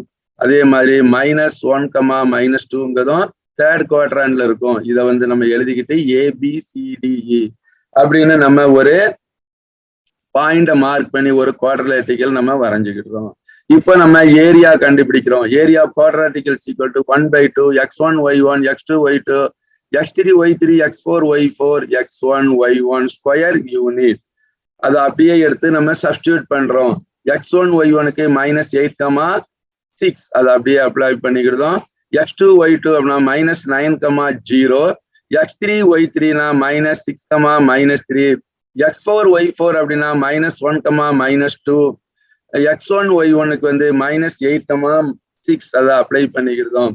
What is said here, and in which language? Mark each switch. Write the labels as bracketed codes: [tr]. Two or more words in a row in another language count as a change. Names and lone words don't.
[ta] அதே மாதிரி -1, -2ங்கிறதும் [en] third quadrantla [ta] இருக்கும். இதை நம்ம எழுதிக்கிட்டு ABCDE அப்படின்னு நம்ம ஒரு [en] pointa mark [ta] பண்ணி ஒரு குவாட்ரிலேட்டரல் நம்ம வரைஞ்சுக்கிட்டோம். இப்போ நம்ம ஏரியா கண்டுபிடிக்கிறோம். [en] area quadrilateral equal to 1/2 x1 y1 x2 y2 x3 y3 x4 y4 x1 y1 square unit. [ta] அதை அப்படியே எடுத்து நம்ம சப்ஸ்டியூட் பண்றோம். x1 y1க்கு -8, 6 அதை அப்படியே அப்ளை பண்ணிக்கிட்டோம். x2 y2 அப்படின்னா -9, 0 x3 y3னா -6, -3 x4 y4 அப்படின்னா -1, -2 x1 y1க்கு -8, 6 அதை அப்ளை பண்ணிக்கிட்டோம்.